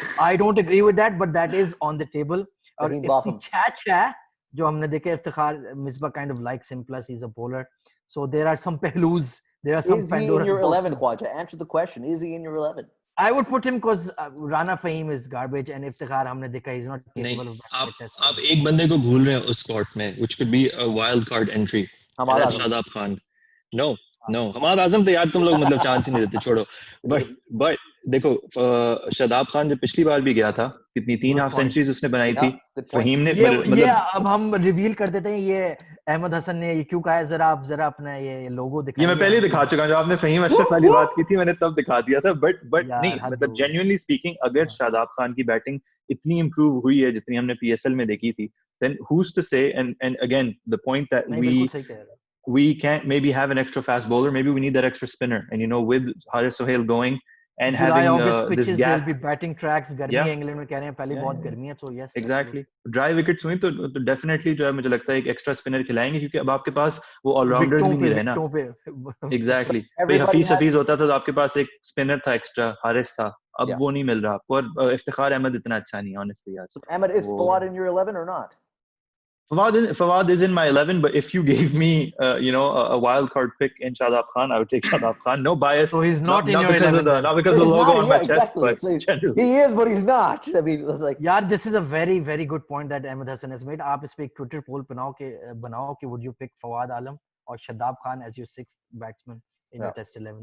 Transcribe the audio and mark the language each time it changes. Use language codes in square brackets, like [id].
[en] I don't agree with that, but that is on the table. [hi] और इफ्तिखार है जो हमने देखे, Iftikhar [en] Misbah kind of likes him, plus he's a bowler. So there are some pehlus. There are some. Is he in your 11, Khwaja? Answer the question. Is he in your 11? I would put him because Rana Fahim is garbage and Iftikhar [hi] हमने देखा [en] he's not capable of that. [hi] आप एक बंदे को भूल रहे हैं उस स्क्वाड में, [en] which could be a wild card entry. That's Shadab Khan. No. [hi] Hammad आजम तो यार तुम लोग मतलब चांस ही नहीं देते, छोड़ो. But देखो शादाब खान जब पिछली बार भी गया था, कितनी 3 हाफ सेंचुरीज उसने बनाई थी. फहीम ने ये अब हम रिवील कर देते हैं, ये अहमद हसन ने ये क्यों कहा है, जरा अपना ये लोगो दिखाइए. ये मैं पहले दिखा चुका हूं, जब आपने फहीम अशरफ वाली बात की थी मैंने तब दिखा दिया था. बट नहीं, मतलब जेन्युइनली स्पीकिंग, अगर शादाब खान की बैटिंग इतनी इंप्रूव हुई है जितनी हमने पीएसएल में देखी थी, [en] then who's to say, and again the point that we can't maybe have an extra fast bowler, maybe we need that extra spinner, and with Haris Sohail going and having this gap, will be batting tracks. [hi] गर्मी है England में, कह रहे हैं पहले बहुत गर्मी है, तो yes, [en] exactly. [hi] Dry wickets हुई तो definitely जो है मुझे लगता है एक extra spinner खिलाएंगे, क्योंकि अब आपके पास वो ऑलराउंडर्स भी नहीं रहे ना. [en] Exactly. [hi] भाई हफीज होता था तो आपके पास एक स्पिनर था एक्स्ट्रा, हारिस था, अब वो नहीं मिल रहा आपको, और इफ्तिखार अहमद इतना अच्छा नहीं honestly यार. [en] So Ahmed, is Fawad in your 11 or not? Fawad is in my 11, but if you gave me, a wild card pick in Shadab Khan, I would take Shadab Khan. No bias. So he's not in your 11. Not because of the logo on my chest, but he is, but he's not. I mean, it's like. Yeah, this is a very, very good point that Ahmed Hassan has made. [hi] आप इस पे एक Twitter poll बनाओ कि [en] would you pick Fawad Alam or Shadab Khan as your 6th batsman in your Test 11?